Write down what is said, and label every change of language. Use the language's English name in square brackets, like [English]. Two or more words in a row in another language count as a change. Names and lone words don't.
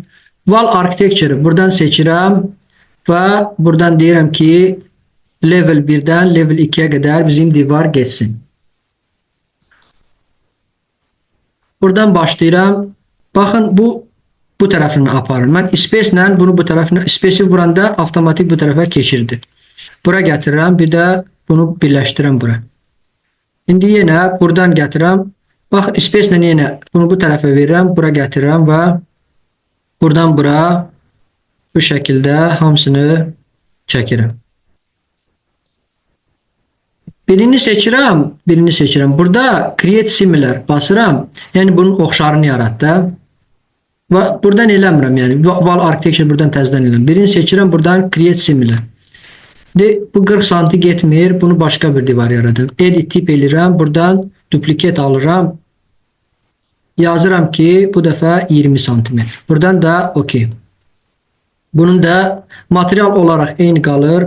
[English] Wall architecture [Azerbaijani] buradan seçirəm və buradan deyirəm ki level 1-dən level 2-yə qədər bizim divar geçsin. Buradan başlayıram. Baxın bu tərəfini aparır. Mən space ilə bunu bu tərəfinə, space-i vuranda avtomatik bu tərəfə keçirdi. Bura gətirirəm, bir də bunu birləşdirəm bura. İndi yenə buradan gətirirəm. Baxın space ilə yenə bunu bu tərəfə verirəm, bura gətirirəm və buradan bura bu şəkildə hamısını çəkirəm. Birini seçirəm. Burada [English] create similar [Azerbaijani] basıram. Yəni bunun oxşarını yarat da. Və buradan eləmirəm, yəni [English] wall architecture [Azerbaijani] buradan təzədən eləmirəm. Birini seçirəm, buradan [English] create similar. [Azerbaijani] Bu 40 santim getmir, bunu başqa bir divar yaradım. [English] Edit tip [Azerbaijani] eləyirəm, buradan duplicate alıram. Yazıram ki bu dəfə 20 santim. Buradan da OK. Bunun da material olaraq eyni qalır.